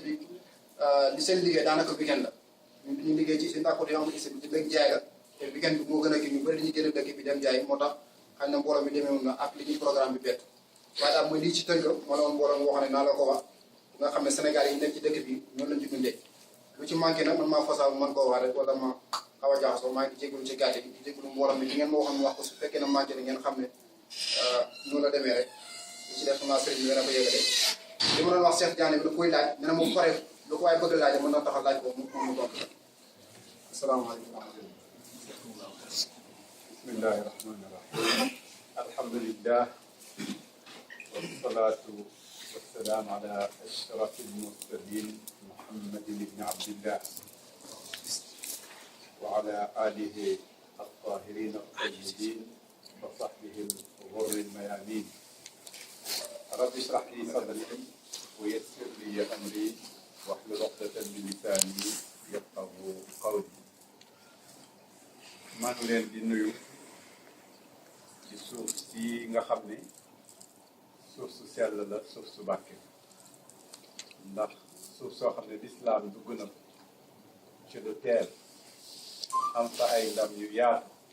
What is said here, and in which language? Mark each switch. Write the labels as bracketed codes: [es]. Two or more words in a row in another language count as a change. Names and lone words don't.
[wo] bi li seen liggéey daanaka weekend la ñun dañuy liggéey ci seen côté yoo xam ne ci dëkk jaay la te weekend bi moo gën a kii ñu bëri dañuy génn dëkk bi dem jaay moo tax xam ne mbooloo mi demeewul na ak li ñuy programme bi bett waaye daal mooy lii ci tënk moo la woon mbooloo mi waxoon ne naa la ko wax nga xam ne Sénégal yi nekk ci dëkk bi noonu lañ ci dundee lu ci manqué nag man maa fosaal man koo wax rek wala ma xaw a jaxasoo maa ngi jégalu ci gàtte gi di jégalu mbooloo mi li ngeen ma waxoon wax ko su fekkee ne manqué na ngeen xam ne noonu la demee rek li ci def xam naa sëriñ bi dana ko yëgale li ma doon wax Cheikh Diané bi lu koy laaj nee na mu pare lu ko waaye bëgg laaj mën na taxaw laaj boobu mu tontu [ar] السلام عليكم ورحمة الله. بسم الله الرحمن الرحيم الحمد لله والصلاة والسلام على أشرف المرسلين محمد ابن عبد الله وعلى آله الطاهرين الطيبين وصحبه الغر الميامين رب اشرح لي صدري ويسر لي امري واحلل عقدة من لساني يفقهوا قولي [wo] maa ngi leen di nuyu ci suuf si nga xam ne suuf su sell la suuf su bàkke ndax suuf soo xam ne lislaam dugg na ci lu teel am fa ay ndam yu yaatu